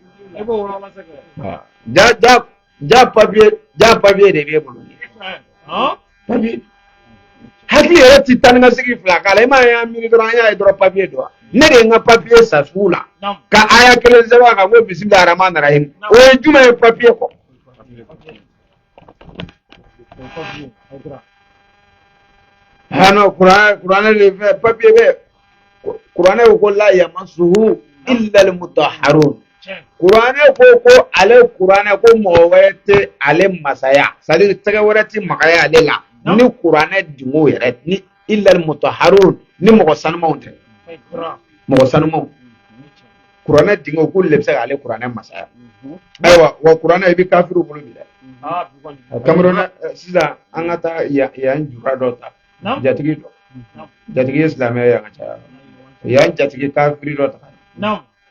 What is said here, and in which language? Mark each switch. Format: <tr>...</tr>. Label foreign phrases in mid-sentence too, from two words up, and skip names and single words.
<bm>ye ja papiye de b'e bolo papiye hakili yɛrɛ ti taa ni ka segin fila k'a la i m'a ye an miiri dɔrɔn an y'a ye dɔrɔn papiye don wa ne de ye n ka papiye sa sugu la ka aya kelen sɛbɛn a kan ko</bm> <ar>بسم الله الرحمن الرحيم</ar> <bm>o ye jumɛn ye papiye kɔ non kuranɛ de fɛ papiye bɛ kuranɛ ko la</bm> <ar>يمسه إلا المطهرون</ar> <bm>kuranɛ ko ale kuranɛ ko mɔgɔ wɛrɛ tɛ ale masaya</bm> <fr>c'est à dire</fr> <bm>tɛgɛ wɛrɛ tɛ magaya ale la ni kuranɛ dingo yɛrɛ ni</bm> <ar>إلا المطهرون</ar> <bm>ni mɔgɔ sanumanw tɛ mɔgɔ sanumanw kuranɛ dingo k'olu de bɛ se k'ale kuranɛ masaya ayiwa wa kuranɛ i bɛ kafiriw bolo bi dɛ Cameroun sisan an ka taa yan jura dɔ ta jatigi dɔ jatigi ye silamɛ ye an ka caya yan jatigi kafiri dɔ ta</bm>